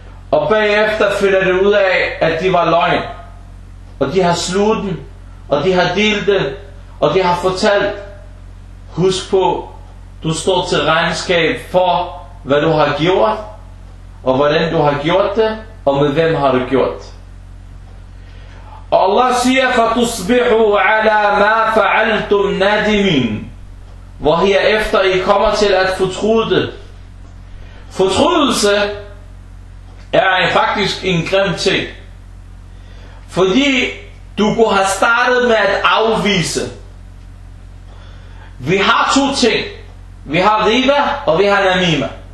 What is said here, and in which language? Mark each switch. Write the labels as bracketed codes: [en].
[da] Og bagefter finder det ud af, at de var løgn. Og de har sluttet den, og de har delt det, og de har fortalt. Husk på, du står til regnskab for, hvad du har gjort, og hvordan du har gjort det, og med hvem har du gjort. Allah siger, [ar] فَتُصْبِحُوا عَلَى مَا فَعَلْتُمْ نَادِمِينَ. [da] Hvor herefter I kommer til at fortryde det. Fortrydelse er faktisk en grim ting. Fordi du kunne have startet med at afvise. Vi har to ting. Vi har riba, og vi har namima.